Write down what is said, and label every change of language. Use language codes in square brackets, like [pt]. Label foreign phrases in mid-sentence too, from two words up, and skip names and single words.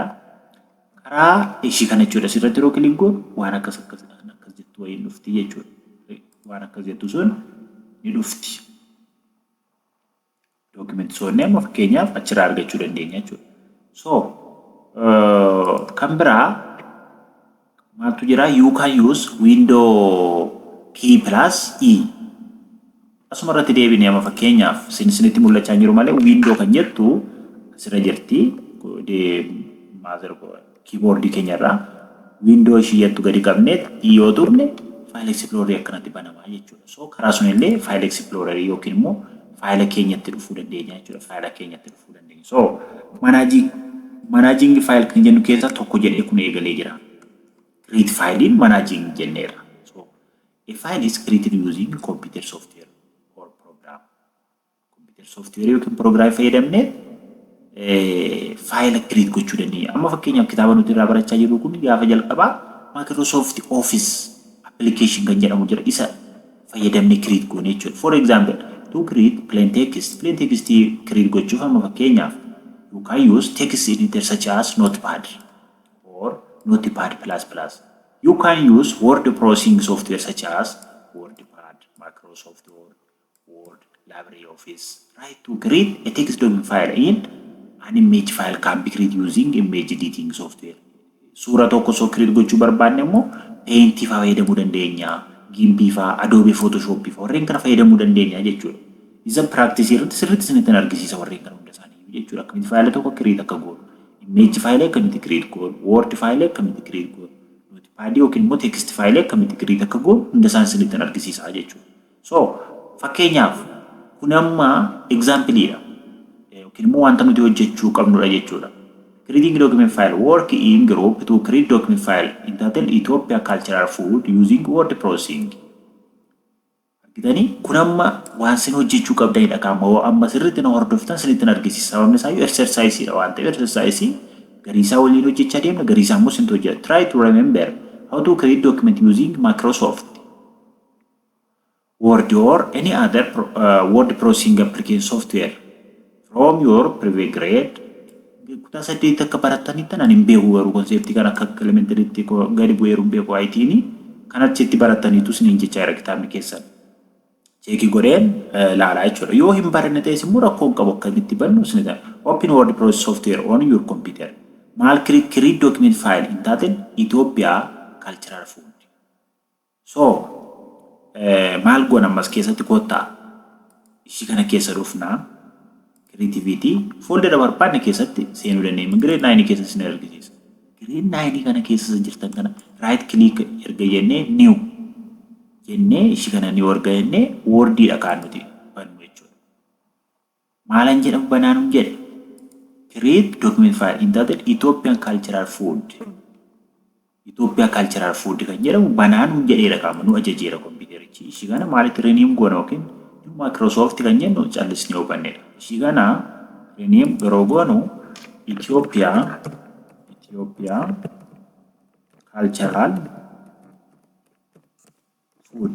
[om] Karaa ishii kana jechuudha asirratti yoo click goonu waan akkas jettu wayiin dhufti jechuudha. Waan akkas jettu sun ni dhufti. Document soonee amma fakkeenyaaf achirraa argachuu dandeenya jechuudha. So kan biraa maaltu jira? [en] You can use window key plus E. [om] Asuma irratti deebinee amma fakkeenyaaf isinitti mul'achaa jiru malee window kan jettu asirra jirti. Keyboard keenyarraa window ishii jettu gadi qabneet yoo turne [en] file explorer [om] akkanatti banamaa jechuudha. So karaa sunillee [en] file explorer [om] yookiin immoo file keenyatti dhufuu dandeenya jechuudha. File keenyatti dhufuu dandeenya. So [en] managing file [om] kan jennu keessaa tokko jedhee kun eegalee jira. [en] Create file in managing jenneera. So a file is created using computer software or program. Computer software [om] yookiin program fayyadamnee file create gochuu dandeenya. Amma fakkeenyaaf kitaaba nuti irraa barachaa jirru kun gaafa jalqabaa Microsoft Office application kan jedhamu jira isa fayyadamnee create goone jechuudha. [en] For example, to create plain text create [om] gochuuf amma fakkeenyaaf [en] you can use text editor such as Notepad or Notepad++. You can use word processing software such as WordPad, Microsoft Word, LibreOffice, right? To create a text document file in an image file can be created using image editing software. [om] Suura tokko soo create gochuu barbaanne immoo Paint faa fayyadamuu dandeenya, Gimp faa, Adobe Photoshop faa warreen kana fayyadamuu dandeenya jechuudha. Isa practice irratti sirriitti isinitti argisiisa warreen kana hunda isaanii jechuudha. Akkamitti file tokko create akka goonu, [en] image file [om] akkamitti create goonu, [en] Word file [om] akkamitti create goonu, Notepad yookiin immoo [en] text file [om] akkamitti create akka goonu hunda isaanii isinitti argisiisa jechuudha. So fakkeenyaaf kun amma example-dha. Yookiin immoo wanta nuti hojjechuu qabnudha jechuudha. [en] Creating document file work in group to create document file entitled Ethiopia Cultural Food using word processing. [om] Argitanii kun amma waan isin hojjechuu qabdanidha qaama amma sirriitti na hordoftan isinitti argisiisa. Sababni isaa exercise-dha waan ta'eef exercise garii isaa waliin hojjechaa deemna garii isaa immoo isin hojjeta. [en] Try to remember how to create document using Microsoft Word or any other word processing application software from your previous grade. [om] Kutaa saddeet akka baratanitti nan hin beeku garuu konseptii kan akka elementariitti gadi bu'ee hin beeku IT'n kan achitti barataniitu isiniin jechaa jira kitaabni keessan. Cheekii godheen laalaa jechuudha. Yoo hin baranne ta'es immoo rakkoon qabu akkamitti bannu isinita. [en] Open word process software on your computer. Maal create document file entitled Ethiopia Cultural Food. [om] So maal goona ammas keessatti kottaa ishii kana keessa dhufnaa. [en] Creativity folder [om] barbaadne keessatti seenuu dandeenya. Grade 9 keessatti isin argisiisa. Grade 9 kana keessa jirtan kana [en] right click [om] erga jennee new jennee ishii kana new erga jennee wordidha kan nuti bannu jechuudha. Maalan jedhamu banaanum jedhe [en] create document file entitled [om] Ethiopian Cultural Food. Ethiopia Cultural Food kan jedhamu banaanum jedheera qaama nu ajajeera kompiiterichi. Ishii kana maalitti rename goona yookiin Microsoft kan jennu callisnee hubannedha. Ishii kana rename yeroo goonu Ethiopia Cultural Food.